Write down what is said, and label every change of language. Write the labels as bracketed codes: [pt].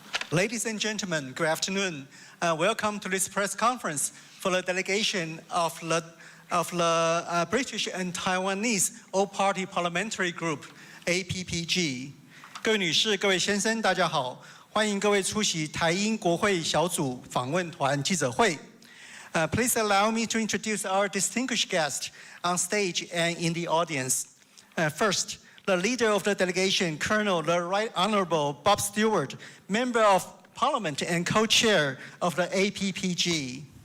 [en] Ladies and gentlemen, good afternoon. Welcome to this press conference for the delegation of the British and Taiwanese All-Party Parliamentary Group, APPG. [zh] 各位女士、各位先生，大家好，欢迎各位出席台英国会小组访问团记者会。 [en] Please allow me to introduce our distinguished guests on stage and in the audience. First, the leader of the delegation, Colonel the Right Honorable Bob Stewart, Member of Parliament and co-chair of the APPG.